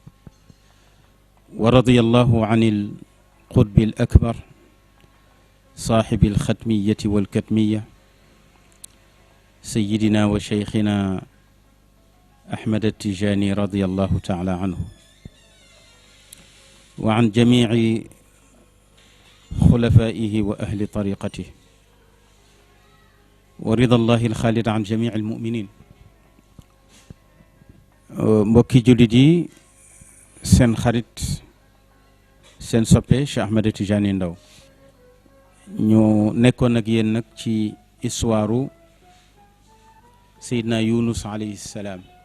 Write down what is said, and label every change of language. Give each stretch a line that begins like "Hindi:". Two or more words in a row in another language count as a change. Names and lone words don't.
Arabic: ورضي الله عن القطب الأكبر صاحب الختمية والكتمية سيدنا وشيخنا أحمد التجاني رضي الله تعالى عنه وعن جميع خلفائه وأهل طريقته ورضا الله الخالد عن جميع المؤمنين
Wolof: mbokki jullit yi seen xarit seen soppe Cheikh Ahmed Tidiane Ndao ñu nekkoon ak yéen nag ci histoire Seydina Yunus
Arabic: عليه السلام